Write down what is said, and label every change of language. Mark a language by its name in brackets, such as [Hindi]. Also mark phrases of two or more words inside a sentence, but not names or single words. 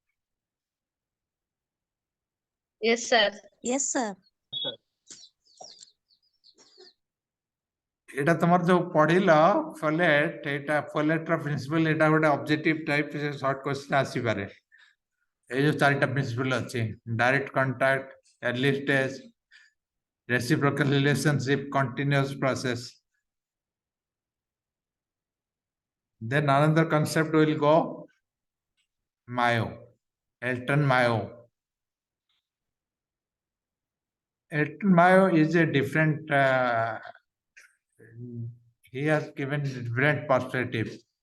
[English] Yes, sir. Yes, sir. [Odia] ଏଇଟା ତମର ଯୋଉ ପଢିଲ ଫଲେଟ, ଏଇଟା ଫଲେଟ ର ପ୍ରିନ୍ସିପଲ, ଏଇଟା ଗୋଟେ [English] objective type short question [Odia] ଆସିପାରେ। ଏଇ ଯୋଉ ଚାରିଟା ପ୍ରିନ୍ସିପଲ ଅଛି, [English] direct contact, early stage, reciprocal relationship, continuous process. Then another concept will go Mayo, Elton Mayo. Elton Mayo is a different, he has given different perspective.